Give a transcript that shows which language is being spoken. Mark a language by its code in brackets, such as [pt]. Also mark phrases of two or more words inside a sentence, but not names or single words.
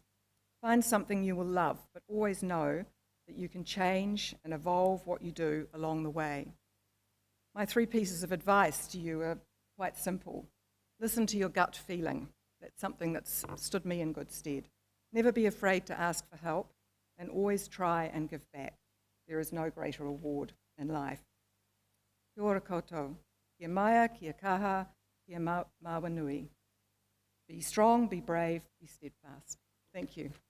[en] Find something you will love, but always know that you can change and evolve what you do along the way. My 3 pieces of advice to you are quite simple. Listen to your gut feeling. That's something that's stood me in good stead. Never be afraid to ask for help, and always try and give back. There is no greater reward in life. [mi] Kia ora koutou. Kia maia, kia kaha, kia mawa nui. [en] Be strong, be brave, be steadfast. Thank you.